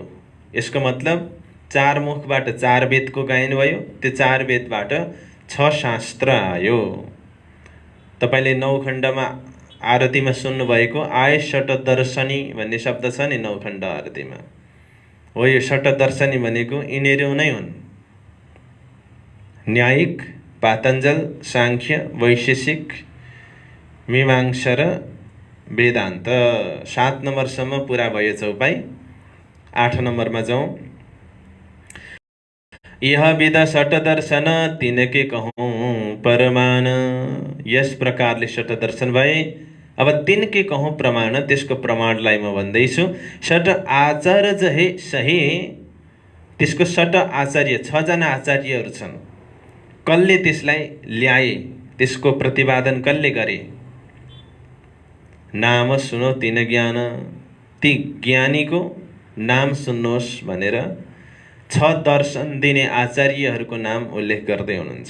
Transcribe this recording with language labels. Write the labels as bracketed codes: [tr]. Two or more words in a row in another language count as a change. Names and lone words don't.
[ne] यसको मतलब 4 मुखबाट 4 वेदको गायन भयो। त्यो 4 वेदबाट 6 शास्त्र आयो। तपाईले 9 खण्डमा आरतीमा सुन्नुभएको आय षटदर्शनी भन्ने शब्द छ नि नौखण्ड आरतीमा। हो, यो षटदर्शनी भनेको यिनीहरू नै हुन्: न्यायिक, पातञ्जल, सांख्य, वैशेषिक, मीमांसा र वेदान्त। 7 नम्बरसम्म पुरा भयो चौपाई। 8 नम्बरमा जाउँ। [hi] यह विद षटदर्शन तिनके कहूँ प्रमाण। [ne] यस प्रकारले षटदर्शन भए। [hi] अब तिनके कहूँ प्रमाण, [ne] त्यसको प्रमाणलाई म भन्दैछु। [hi] षट आचार्य हे सही, [ne] त्यसको षट आचार्य 6 जना आचार्यहरू छन्। कसले त्यसलाई ल्याए, त्यसको प्रतिपादन कसले गरे? [hi] नाम सुनो तिन ज्ञान, [ne] ती ज्ञानीको नाम सुन्नुहोस् भनेर 6 दर्शन दिने आचार्यहरूको नाम उल्लेख गर्दै हुनुहुन्छ।